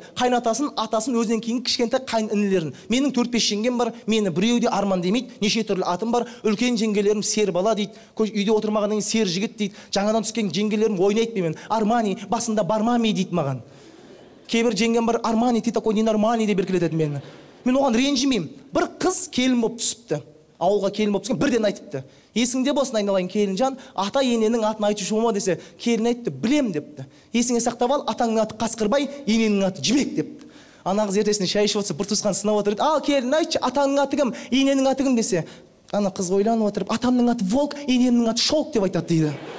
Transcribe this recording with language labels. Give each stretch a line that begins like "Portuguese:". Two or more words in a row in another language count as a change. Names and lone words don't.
Kazakh: Қайнатасын, атасын, өзінен кейін кішкентай қайын інілерін. Менің 4-5 жеңгем бар, мені біреуі де Арман демейді, неше түрлі атым бар. Үлкен жеңгелерім сер бала дейді, үйде отырмағаннан кейін сер жігіт дейді. Жаңадан түскен жеңгелерім ойнайды менімен. Армани, басында бармами дейді маған. Кейбір жеңгем бар, Армани,
Russian: ты такой ненормальный
Kazakh: деп еркелетеді мені. Мен оған ренжімеймін. Бір қыз келін болып түсіпті. Ауылға келін болып түскен, бірден айтыпты. Есіңде болсын айналайын келінжан, ата ененің атын айтушы болма десе, келін айтты, білем депті. Есіңе сақтап ал, атаңның аты Қасқырбай, ененің аты Жібек депті. ана қыз ертесіне шай ішіп отырса, бір туысқан сынап отыр. Ал келін, айтшы, атаңның аты кім, ененің аты кім десе, ана қыз ойланып отырып, атамның аты Волк, енемнің аты Шолк деп айтады дейді.